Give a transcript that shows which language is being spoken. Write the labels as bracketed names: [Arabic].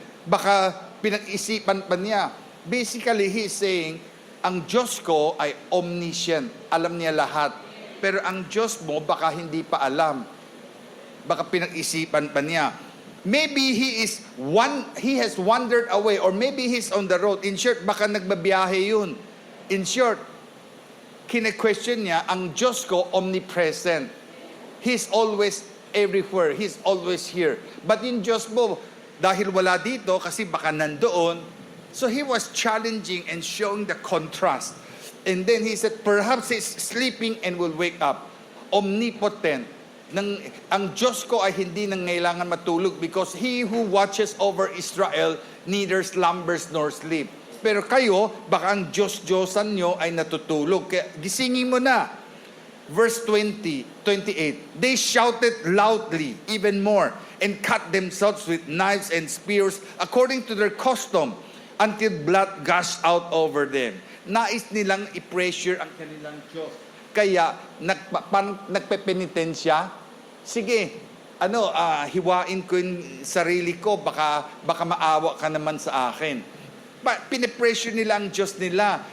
[Filipino] Baka pinag-isipan pa niya." [English] Basically, he's saying, [Filipino] ang Diyos ko ay omniscient. Alam niya lahat. Pero ang Diyos mo, baka hindi pa alam. Baka pinag-isipan pa niya. [English] Maybe he has wandered away, or maybe he's on the road. [Filipino] In short, baka nagbabiyahe yun. In short, kine-question niya, ang Diyos ko omnipresent. [English] He's always everywhere. He's always here. But in [Filipino] Diyos mo, dahil wala dito, kasi baka nandoon, [English] so he was challenging and showing the contrast. And then he said, perhaps he's sleeping and will wake up. Omnipotent. [Filipino] Ang Diyos ko ay hindi nangailangan matulog, [English] because He who watches over Israel neither slumbers nor sleep. [Filipino] Pero kayo, baka ang Diyos-Diyosan nyo ay natutulog. Kaya gisingin mo na. [English] Verse 28, they shouted loudly, even more, and cut themselves with knives and spears according to their custom, until blood gushed out over them. [Filipino] Nais nilang i-pressure ang kanilang Diyos. Kaya nagpepenitensya. Sige, hiwain ko yung sarili ko, baka maawa ka naman sa akin. Pinipressure nila ang Diyos nila.